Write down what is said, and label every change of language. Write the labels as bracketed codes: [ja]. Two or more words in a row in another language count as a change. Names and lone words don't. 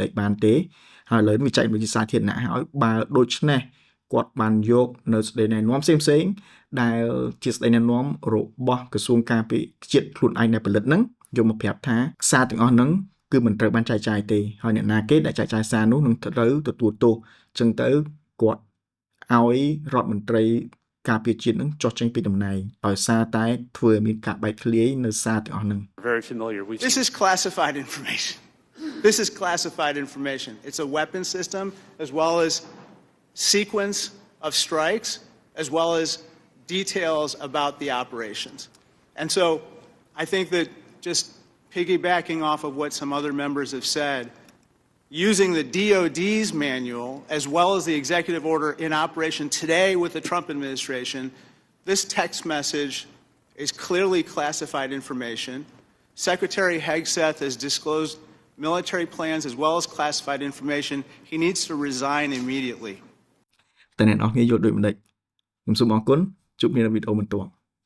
[km] កបានទេហើយឥឡូវវាចែករំលែកជាសាធារណៈហើយបើដូច្នេះគាត់បានយកនៅស្ដីណែនាំផ្សេងៗដែលជាស្ដីណែនាំរបស់ក្រសួងការពារជាតិខ្លួនឯងដែលផលិតហ្នឹងយកមកប្រាប់ថាសារទាំងអស់ហ្នឹងគឺមិនត្រូវបានចែកចាយទេហើយអ្នកណាគេដែលចែកចាយសារនោះនឹងត្រូវទទួលទោសអញ្ចឹងទៅគាត់ឲ្យរដ្ឋមន្ត្រីការពារជាតិនឹងចុះចេញពីតំណែងដោយសារតែធ្វើឲ្យមានការបែកធ្លាយនៅសារទាំងអស់ហ្នឹង [en] Very familiar. This is classified information. This is classified information. It's a weapon system as well as sequence of strikes as well as details about the operations. And so I think that just piggybacking off of what some other members have said, using the DOD's manual as well as the executive order in operation today with the Trump administration, this text message is clearly classified information. Secretary Hegseth has disclosed military plans as well as classified information, he needs to resign immediately. [km] តែអ្នកនរគ្នាយល់ដូចម្ដេចខ្ញុំសូមអរគុណជួបគ្នានៅវីដេអូបន្ទាប់